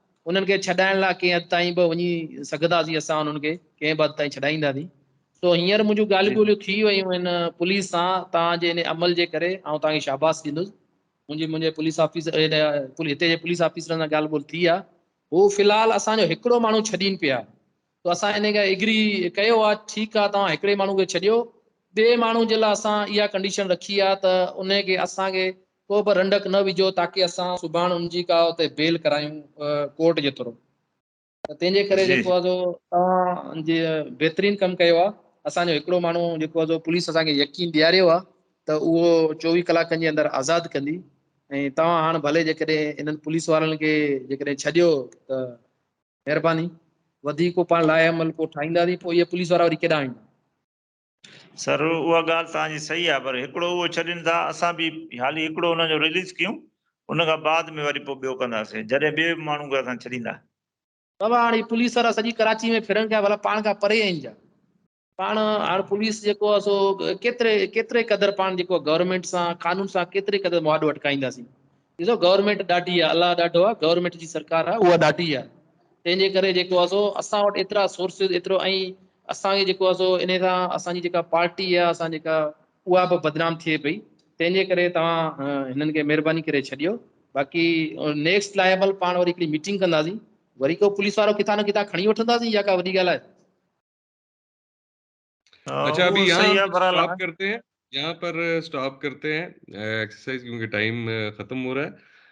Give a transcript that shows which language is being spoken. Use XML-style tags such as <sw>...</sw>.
<sd>उन्हनि खे छॾाइण लाइ कंहिं हद ताईं बि वञी सघंदासीं असां उन्हनि खे कंहिं बि हद ताईं छॾाईंदासीं. सो हींअर मुंहिंजूं जी ॻाल्हियूं ॿोलियूं थी वयूं आहिनि पुलिस सां. तव्हांजे इन अमल जे करे ऐं तव्हांखे शाबाश ॾींदुसि. मुंहिंजे पुलिस ऑफिसर हिते जे पुलिस ऑफिसर सां ॻाल्हि ॿोल थी आहे. हू फ़िलहालु असांजो हिकिड़ो माण्हू छॾीनि पिया. तो असां इन खे एग्री कयो आहे, ठीकु आहे तव्हां हिकिड़े माण्हू खे छॾियो. ॿिए माण्हू जे लाइ असां इहा कंडीशन रखी आहे त उनखे असांखे को बि रंडक न विझो, ताकी असां सुभाणे उनजी का उते बेल करायूं कोर्ट जे थ्रू. त तंहिंजे करे जी जेको आहे सो तव्हां जे बहितरीनु कमु कयो आहे. असांजो हिकिड़ो माण्हू जेको आहे सो पुलिस असांखे यकीन ॾियारियो आहे त उहो 24 कलाकनि जे अंदरि आज़ादु कंदी. ऐं तव्हां हाणे भले जेकॾहिं इन्हनि पुलिस वारनि खे जेकॾहिं छॾियो त महिरबानी. वधीक को पाण लाहे अमल को ठाहींदासीं, पोइ इहे पुलिस वारा वरी केॾांहुं आहिनि. सर उहा ॻाल्हि तव्हांजी सही आहे, पर हिकिड़ो उहो छॾनि था, असां बि हाली हिकिड़ो हुनजो रिलीज़ कयूं, उन खां बाद में वरी पोइ ॿियो कंदासीं जॾहिं ॿिए माण्हू खे असां छॾींदा. बाबा हाणे पुलिस वारा सॼी कराची में फिरनि पिया, भला पाण खां परे आहिनि छा? पाण हाणे पुलिस जेको आहे सो केतिरे क़दुरु पाण जेको गवर्नमेंट सां कानून सां केतिरे क़दुरु मुआदो अटकाईंदासीं. ॾिसो गवर्नमेंट ॾाढी आहे, अलाह ॾाढो आहे, गवर्नमेंट जी सरकार आहे उहा ॾाढी आहे. तंहिंजे करे जेको आहे सो असां वटि एतिरा सोर्सिस एतिरो, ऐं असांखे जेको आहे सो इन सां असांजी जेका पार्टी आहे असां जेका उहा बि बदनाम थिए पई, तंहिंजे करे तव्हां हिननि खे महिरबानी करे छॾियो। बाक़ी नेक्स्ट लाइबल पाण वरी हिकिड़ी मीटिंग कंदासीं, वरी को पुलिस वारो किथां न किथां खणी वठंदासीं, या का वॾी ॻाल्हि आहे?</sd> <hi>अच्छा, अभी वो यहाँ सही हम है बहरहाल। स्टॉप करते हैं, यहाँ पर स्टॉप करते हैं एक्सरसाइज, क्योंकि टाइम खत्म हो रहा है।</hi>